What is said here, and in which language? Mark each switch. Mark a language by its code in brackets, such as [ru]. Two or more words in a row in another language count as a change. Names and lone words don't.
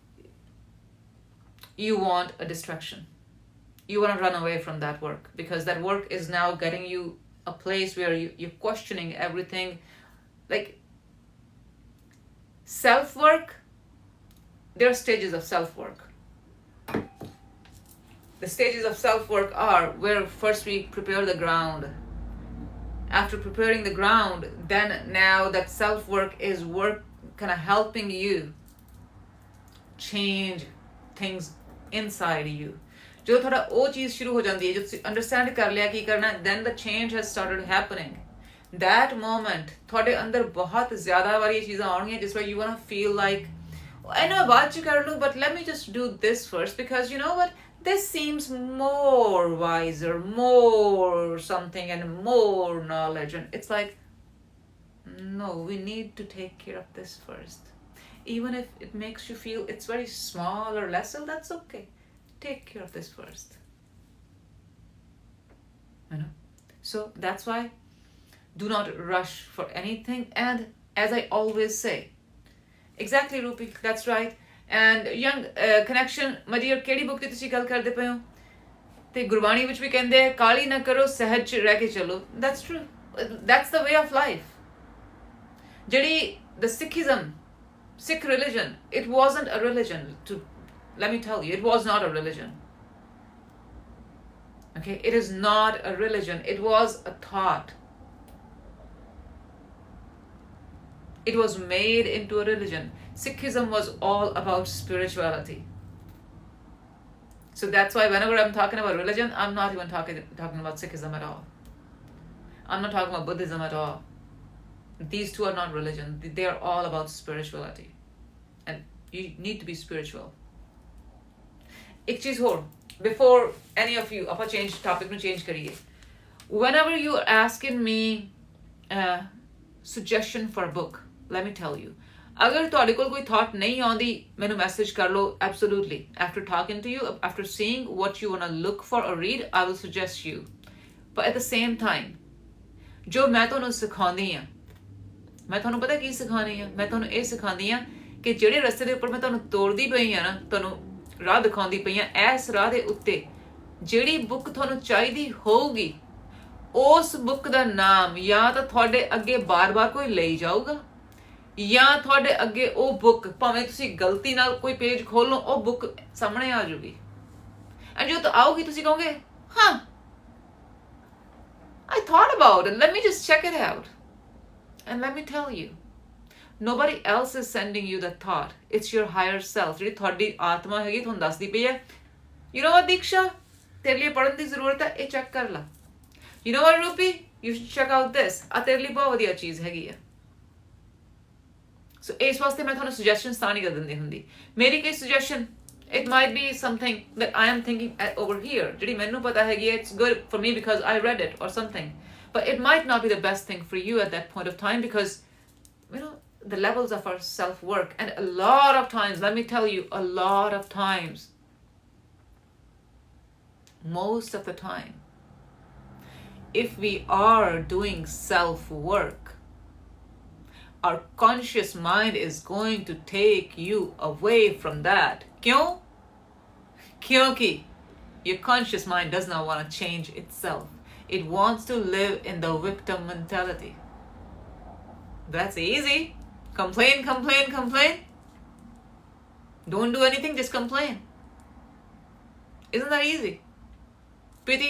[en] you want a distraction you want to run away from that work because that work is now getting you a place where you're questioning everything like self-work there are stages of self-work the stages of self-work are where first we prepare the ground after preparing the ground then now that self-work is work kind of helping you change things inside you [pa] ਜਦੋਂ ਤੁਹਾਡਾ ਉਹ ਚੀਜ਼ ਸ਼ੁਰੂ ਹੋ ਜਾਂਦੀ ਹੈ ਜਦੋਂ ਤੁਸੀਂ ਅੰਡਰਸਟੈਂਡ ਕਰ ਲਿਆ ਕੀ ਕਰਨਾ [en] then the change has started happening that moment [pa] ਤੁਹਾਡੇ ਅੰਦਰ ਬਹੁਤ ਜ਼ਿਆਦਾ ਵਾਰੀ ਇਹ ਚੀਜ਼ਾਂ ਆਉਣਗੀਆਂ ਜਿਸ ਵੇਲੇ [en] you want to feel like I know [pa] ਬਾਅਦ ਚ ਕਰ ਲੂੰ [en] but let me just do this first because you know what this seems more wiser more something and more knowledge and it's like no we need to take care of this first even if it makes you feel it's very small or lesser that's okay take care of this first you know so that's why do not rush for anything and as I always say exactly Rupi that's right and young connection [pa] ਮਦੀਰ ਕਿਹੜੀ ਬੁੱਕ ਦੀ ਤੁਸੀਂ ਗੱਲ ਕਰਦੇ ਪਏ ਹੋ ਤੇ ਗੁਰਬਾਣੀ ਵਿੱਚ ਵੀ ਕਹਿੰਦੇ ਕਾਲੀ ਨਾ ਕਰੋ ਸਹਿਜ ਰਹਿ ਕੇ ਚਲੋ [en] that's true that's the way of life ਜਿਹੜੀ the Sikh religion it wasn't a religion to let me tell you it was not a religion okay it is not a religion it was a thought it was made into a religion Sikhism was all about spirituality so that's why whenever I'm talking about religion I'm not even talking about Sikhism at all I'm not talking about Buddhism at all these two are not religion they are all about spirituality and you need to be spiritual [pa] ਇੱਕ ਚੀਜ਼ ਹੋਰ [en] before any of you [pa] ਆਪਾਂ change topic ਨੂੰ change ਕਰੀਏ [en] whenever you are asking me suggestion for a book let me tell you [pa] ਅਗਰ ਤੁਹਾਡੇ ਕੋਲ ਕੋਈ thought ਨਹੀਂ ਆਉਂਦੀ ਮੈਨੂੰ message ਕਰ ਲਓ [en] absolutely after talking to you after seeing what you want to look for or read I will suggest you but at the same time [pa] ਜੋ ਮੈਂ ਤੁਹਾਨੂੰ ਸਿਖਾਉਂਦੀ ਹਾਂ, ਮੈਂ ਤੁਹਾਨੂੰ ਪਤਾ ਕੀ ਸਿਖਾਉਂਦੀ ਹਾਂ? ਮੈਂ ਤੁਹਾਨੂੰ ਇਹ ਸਿਖਾਉਂਦੀ ਹਾਂ ਕਿ ਜਿਹੜੇ ਰਸਤੇ ਦੇ ਉੱਪਰ ਮੈਂ ਤੁਹਾਨੂੰ ਤੋਰਦੀ ਪਈ ਹਾਂ ਨਾ, ਤੁਹਾਨੂੰ ਰਾਹ ਦਿਖਾਉਂਦੀ ਪਈ ਹਾਂ, ਇਸ ਰਾਹ ਦੇ ਉੱਤੇ ਜਿਹੜੀ ਬੁੱਕ ਤੁਹਾਨੂੰ ਚਾਹੀਦੀ ਹੋਊਗੀ, ਉਸ ਬੁੱਕ ਦਾ ਨਾਮ ਜਾਂ ਤਾਂ ਤੁਹਾਡੇ ਅੱਗੇ ਬਾਰ-ਬਾਰ ਕੋਈ ਲਈ ਜਾਊਗਾ, ਜਾਂ ਤੁਹਾਡੇ ਅੱਗੇ ਉਹ ਬੁੱਕ, ਭਾਵੇਂ ਤੁਸੀਂ ਗਲਤੀ ਨਾਲ ਕੋਈ ਪੇਜ ਖੋਲੋ, ਉਹ ਬੁੱਕ ਸਾਹਮਣੇ ਆ ਜਾਊਗੀ। ਐਂਡ ਜਦੋਂ ਆਊਗੀ ਤੁਸੀਂ ਕਹੋਗੇ, ਹਾਂ, [en] I thought about it, let me just check it out. And let me tell you, nobody else is sending you that thought. It's your higher self. [pa] ਜਿਹੜੀ ਤੁਹਾਡੀ ਆਤਮਾ ਹੈਗੀ ਤੁਹਾਨੂੰ ਦੱਸਦੀ ਪਈ ਹੈ, [en] you know what [pa] ਦੀਕਸ਼ਾ, ਤੇਰੇ ਲਈ ਪੜ੍ਹਨ ਦੀ ਜ਼ਰੂਰਤ ਹੈ, ਇਹ ਚੈੱਕ ਕਰ ਲਾ। [en] You know what ਰੂਪੀ, you should check out this, [pa] ਆ ਤੇਰੇ ਲਈ ਬਹੁਤ ਵਧੀਆ ਚੀਜ਼ ਹੈਗੀ ਆ। ਸੋ ਇਸ ਵਾਸਤੇ ਮੈਂ ਤੁਹਾਨੂੰ ਸੁਜੈਸ਼ਨ ਤਾਂ ਨਹੀਂ ਕਰ ਦਿੰਦੀ ਹੁੰਦੀ। ਮੇਰੀ ਕੋਈ ਸੁਜੈਸ਼ਨ, [en] it might be something that I am thinking over here, [pa] ਜਿਹੜੀ ਮੈਨੂੰ ਪਤਾ ਹੈਗੀ ਹੈ, [en] it's good for me because I read it or something, but it might not be the best thing for you at that point of time, because you know the levels of our self-work, and a lot of times, let me tell you, a lot of times, most of the time, if we are doing self-work, our conscious mind is going to take you away from that. [hi] क्यों? क्योंकि [en] your conscious mind does not want to change itself. It wants to live in the victim mentality. That's easy. Complain, complain, complain. Don't do anything, just complain. Isn't that easy? Pity.